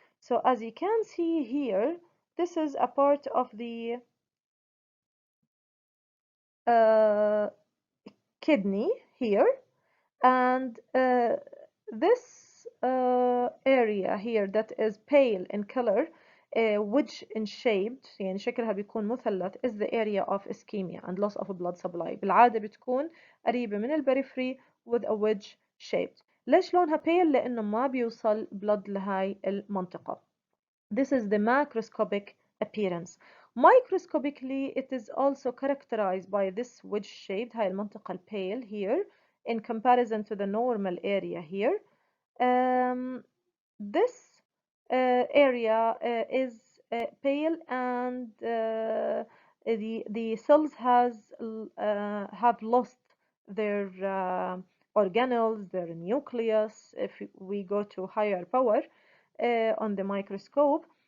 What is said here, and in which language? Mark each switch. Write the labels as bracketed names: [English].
[English] So as you can see here, this is a part of the kidney here, and this area here that is pale in color wedge in shaped [Arabic] يعني شكلها بيكون مثلث [English] is the area of ischemia and loss of blood supply. [Arabic] بالعادة بتكون قريبة من البريفري [English] with a wedge shaped. [Arabic] ليش لونها pale؟ لأنه ما بيوصل blood لهاي المنطقة. [English] This is the macroscopic appearance. Microscopically, it is also characterized by this wedge shaped [Arabic] هاي المنطقة [English] pale here in comparison to the normal area here. This area is pale and the cells have lost their organelles, their nucleus if we go to higher power on the microscope.